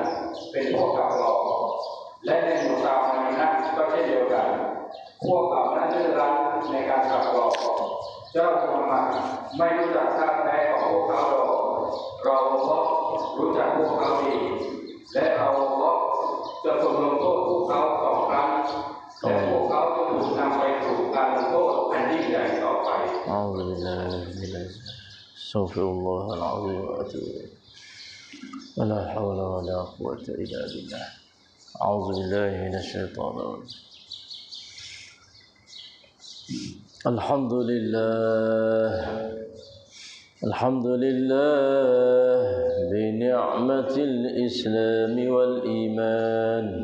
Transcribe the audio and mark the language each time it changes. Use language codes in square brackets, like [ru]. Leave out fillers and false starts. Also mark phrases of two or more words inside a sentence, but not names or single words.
[th] เป็นพวกกับหลอกและในหมู่ชาวมาดีนะห์ก็เช่นเดียวกันพวกเขานั้นดื้อรั้นในการกับหลอกเจ้ามุฮัมมัดไม่รู้จักท่าแท้ของพวกเขาหรอกเราก็รู้จักพวกเขาดีและเราก็จะทรงลงโทษพวกเขา2 ครั้งและพวกเขาจะถูกนำไปสู่การลงโทษอันยิ่งใหญ่ต่อไป [ar] أعوذ بالله من أستغفر الله العظيم وأتوب إليه ولا حول ولا قوة إلا بالله أعوذ بالله من الشيطان الرجيم الحمد لله الحمد لله بنعمة الإسلام والإيمان